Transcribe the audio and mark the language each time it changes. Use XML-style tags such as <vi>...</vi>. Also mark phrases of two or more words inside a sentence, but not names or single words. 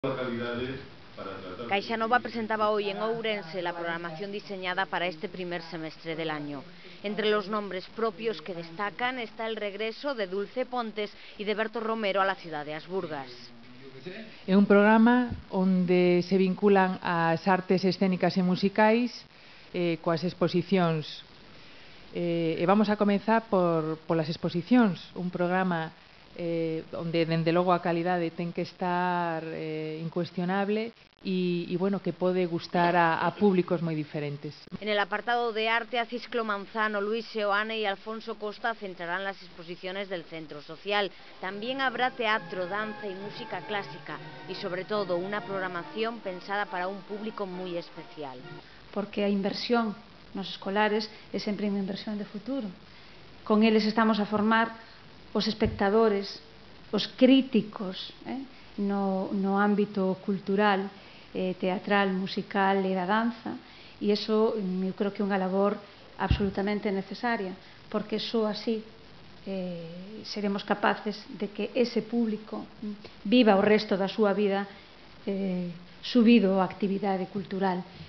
<es>CaixaNova presentaba hoy en Ourense la programación diseñada para este primer semestre del año. Entre los nombres propios que destacan está el regreso de Dulce Pontes y de Berto Romero a la ciudad de Asburgas.</es> <gl>É un programa onde se vinculan as artes escénicas e musicais coas exposicións. E vamos a comezar polas exposicións, un programa onde, dende logo, a calidade ten que estar incuestionable e bueno, que pode gustar a públicos moi diferentes.</gl> <es>En el apartado de arte, Acisclo Manzano, Luis Seoane y Alfonso Costa centrarán las exposiciones del centro social. También habrá teatro, danza y música clásica y, sobre todo, una programación pensada para un público muy especial.</es> <gl>Porque a inversión nos escolares é sempre unha inversión de futuro. Con eles estamos a formar os espectadores, os críticos no ámbito cultural, teatral, musical e da danza, e iso eu creo que é unha labor absolutamente necesaria, porque só así seremos capaces de que ese público viva o resto da súa vida subido á actividade cultural.</gl>